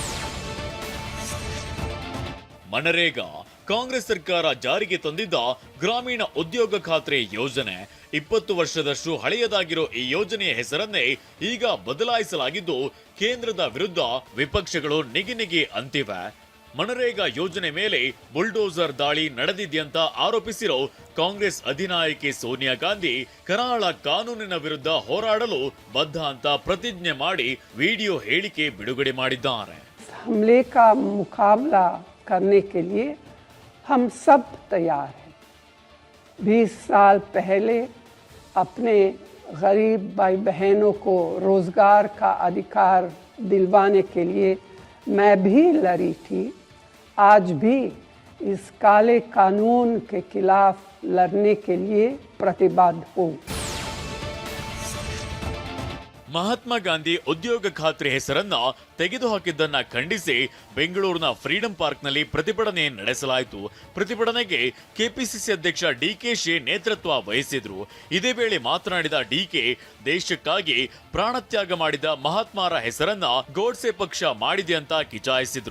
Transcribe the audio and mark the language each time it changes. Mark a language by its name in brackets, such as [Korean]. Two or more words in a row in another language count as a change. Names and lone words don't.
[Kannada] ಮನರೇಗಾ ಕಾಂಗ್ರೆಸ್ ಸರ್ಕಾರ ಜಾರಿಗೆ ತಂದಿದ್ದ ಗ್ರಾಮೀಣ ಉದ್ಯೋಗ ಖಾತ್ರಿ ಯೋಜನೆ 20 ವರ್ಷದಷ್ಟು ಹಳೆಯದಾಗಿರೋ ಈ ಯೋಜನೆಯ ಹೆಸರನ್ನೇ ಈಗ ಬದಲಾಯಿಸಲಾಗಿದ್ದು ಕೇಂದ್ರದ ವಿರುದ್ಧ ವಿಪಕ್ಷಗಳು ನಿಗಿ ಅಂತಿವೆ. ಮನರೇಗಾ ಯೋಜನೆ ಮೇಲೆ ಬುಲ್ಡೋಸರ್ ದಾಳಿ ನಡೆದಿದೆಯಂತ ಆರೋಪಿಸಿರೋ ಕಾಂಗ್ರೆಸ್ ಅಧಿನಾಯಕಿ ಸೋನಿಯಾ ಗಾಂಧಿ ಕರಾಳ ಕಾನೂನಿನ ವಿರುದ್ಧ ಹೋರಾಡಲು ಬದ್ಧ ಅಂತ ಪ್ರತಿಜ್ಞೆ ಮಾಡಿ ವಿಡಿಯೋ ಹೇಳಿಕೆ ಬಿಡುಗಡೆ ಮಾಡಿದ್ದಾರೆ. [Hindi] हमले का मुकाबला करने के लिए हम सब तैयार हैं. 20 साल पहले अपने गरीब भाई बहनों को रोजगार का अधिकार दिलवाने के लिए मैं भी लड़ी थी. आज भी इस काले कानून के खिलाफ लड़ने के लिए प्रतिबद्ध हूँ. [Kannada] ಮಹಾತ್ಮ ಗಾಂಧಿ ಉದ್ಯೋಗ ಖಾತ್ರಿ ಹೆಸರನ್ನ ತೆಗೆದುಹಾಕಿದ್ದನ್ನ ಖಂಡಿಸಿ ಬೆಂಗಳೂರಿನ ಫ್ರೀಡಂ ಪಾರ್ಕ್ನಲ್ಲಿ ಪ್ರತಿಭಟನೆ ನಡೆಸಲಾಯಿತು. ಪ್ರತಿಭಟನೆಗೆ ಕೆಪಿಸಿಸಿ ಅಧ್ಯಕ್ಷ ಡಿಕೆಶಿ ನೇತೃತ್ವ ವಹಿಸಿದ್ರು. ಇದೇ ವೇಳೆ ಮಾತನಾಡಿದ ಡಿಕೆ, ದೇಶಕ್ಕಾಗಿ ಪ್ರಾಣತ್ಯಾಗ ಮಾಡಿದ ಮಹಾತ್ಮರ ಹೆಸರನ್ನ ಗೋಡ್ಸೆ ಪಕ್ಷ ಮಾಡಿದೆ ಅಂತ ಕಿಚಾಯಿಸಿದ್ರು.